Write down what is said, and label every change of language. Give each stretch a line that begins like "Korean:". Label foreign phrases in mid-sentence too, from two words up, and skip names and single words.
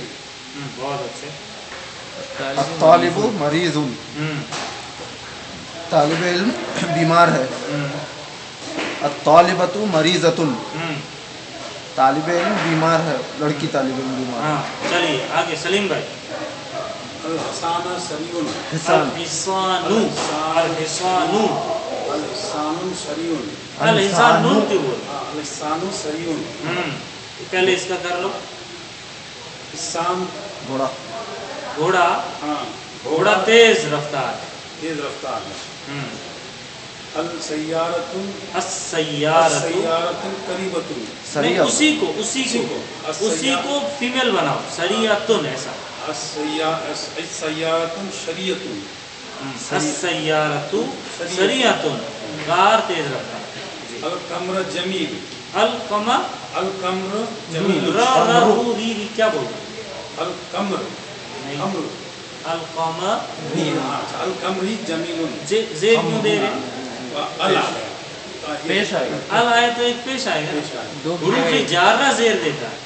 Urdu: بہت اچھے.
Arabic: الطالب مریض
Urdu: طالب علم بیمار ہے.
Arabic: الطالبۃ مریضۃ
Urdu: طالب علم بیمار ہے. لڑکی طالب علم بیمار ہے. ہاں چلیے آگے. سلیم بھائی.
Arabic: الحسان سریون. حسان الحسانو. الحسانو. الحسان شریون.
Urdu: الحسانو کیوں بول؟
Arabic: الحسان سریون.
Urdu: پہلے اس کا کر لو.
Arabic: حسان
Urdu: گھوڑا گھوڑا. ہاں گھوڑا تیز رفتار. تیز رفتار ہے. السیارۃ
Arabic: السیارۃ. السیارۃ قریبۃ.
Urdu: نہیں اسی کو فیمیل بناؤ. سریعتن ایسا.
Arabic: السیارۃ شریعۃ. السیارۃ سریعتن
Urdu: کار تیز رفتار.
Arabic: القمر جمیل. القمر. القمر جمیل.
Urdu: رو ری کیا بولتے ہیں؟
Arabic: القمر
Urdu: نہیں.
Arabic: قمر. القمر. القمر جمیل.
Urdu: زید کیوں دے رہے؟ پیش آئے گا. ال آئے تو ایک پیش آئے گا. حروف جارہ زیر دیتا ہے.